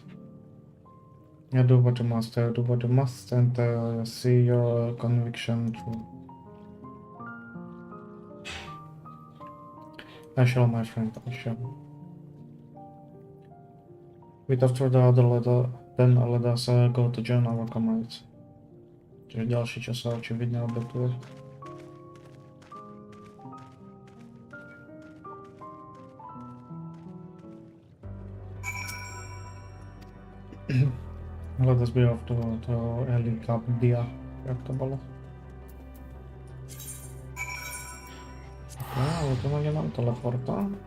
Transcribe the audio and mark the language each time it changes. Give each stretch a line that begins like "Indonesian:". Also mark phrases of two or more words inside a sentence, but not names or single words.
English: Do what you must, and see your conviction through. I shall, my friend, I shall. Wait after the other letter, then let us go to join our comrades.
Slovak: Čiže ďalší čas sa očividne obetuje.
English: Let us be off to Helicopdia,
Slovak: jak to bolo. Ale to nemám teleporta.